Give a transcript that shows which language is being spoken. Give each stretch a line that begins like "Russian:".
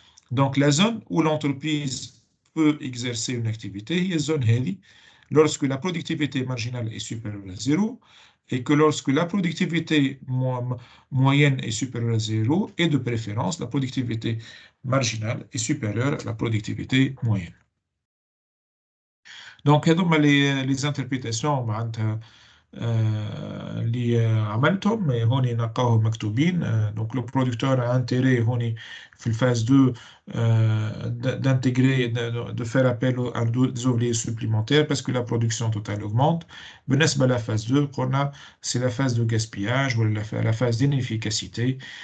French: Donc, la zone où l'entreprise peut exercer une activité est zone Heli, lorsque la productivité marginale est supérieure à zéro et que lorsque la productivité moyenne est supérieure à zéro et de préférence, la productivité marginale est supérieure à la productivité moyenne.
Arabic: Donc, هذوما
French: les interprétations
Arabic: معناتها اللي عملتهم هوني نلقاوهم مكتوبين.
French: Donc le producteur a intérêt
Arabic: هوني في
French: الphase 2 d'intégrer, de faire appel à des ouvriers supplémentaires parce que la production totale augmente.
Arabic: بالنسبة
French: la phase 2
Arabic: قلنا
French: c'est la phase de gaspillage ou la phase d'inefficacité.